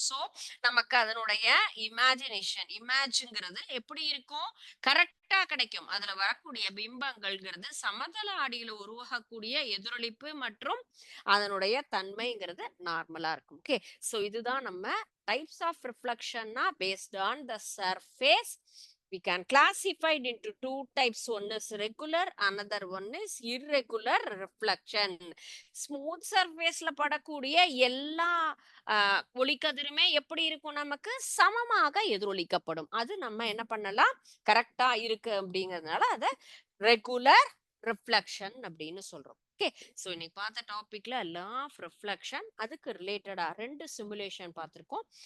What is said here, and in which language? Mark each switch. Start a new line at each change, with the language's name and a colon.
Tamil: So நமக்கு அதனுடைய இமேஜ்ங்கிறது எப்படி இருக்கும்? கரெக்டா கிடைக்கும். அதுல வரக்கூடிய பிம்பங்கள்ங்கிறது சமதள ஆடியில உருவாகக்கூடிய எதிரொலிப்பு மற்றும் அதனுடைய தன்மைங்கிறது நார்மலா இருக்கும். ஓகே, சோ இதுதான் நம்ம
English: Types of ரிஃப்ளெக்ஷன்னா based on the surface. We can classify it into two types. One is regular, another one is irregular reflection. Smooth surface
Tamil: ல படக்கூடிய எல்லா ஒளிக்கதிருமே எப்படி இருக்கும்? நமக்கு சமமாக எதிரொலிக்கப்படும். அது நம்ம என்ன பண்ணலாம்? கரெக்டா இருக்கு அப்படிங்கிறதுனால அதை ரெகுலர் ரிஃப்ளெக்ஷன் அப்படின்னு சொல்றோம். ஓகே, சோ இன்னைக்கு பார்த்த டாபிக்ல லா ஆஃப் ரிஃப்ளெக்ஷன், அதுக்கு ரிலேட்டடா 2 சிமுலேஷன் பார்த்திருக்கோம்.